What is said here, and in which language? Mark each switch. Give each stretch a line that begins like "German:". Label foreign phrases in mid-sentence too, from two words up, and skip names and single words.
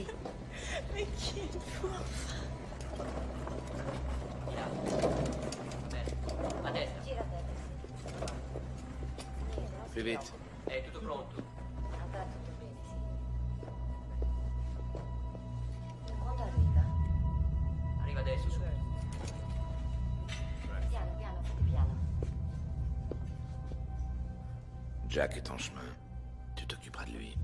French: Mais qui êtes-vous enfin? Plus vite.
Italian: È tutto pronto. Quando arriva? Arriva adesso, su. Piano, piano, fate piano.
French: Jack est en chemin. Tu t'occuperas de lui.